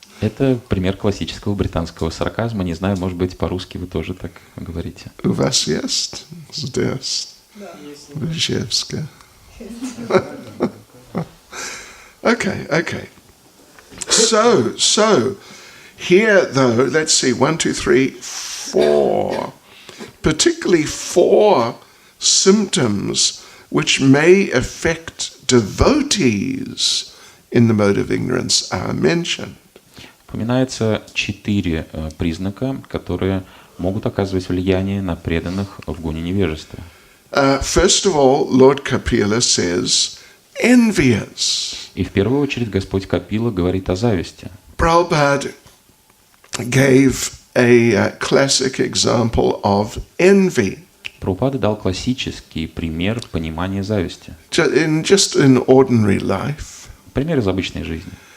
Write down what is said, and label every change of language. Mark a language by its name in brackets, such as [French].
[Russian] Это пример классического британского сарказма. Не знаю, может быть, по-русски вы тоже так говорите. У вас есть здесь? В Ижевске. [English] Okay. So, here though, let's see, 1, 2, 3, 4. Particularly 4 symptoms which may affect devotees in the mode of ignorance are mentioned. [Russian] Упоминается 4 признака, которые могут оказывать влияние на преданных в гуне невежества. [English] First of all, Lord Kapila says, envious. [Russian] И в первую очередь Господь Капила говорит о зависти. [English] Prabhupada gave a classic example of envy. [Russian] Прабхупада дал классический пример понимания зависти. [English] Just in ordinary life. [Russian] Пример из обычной жизни.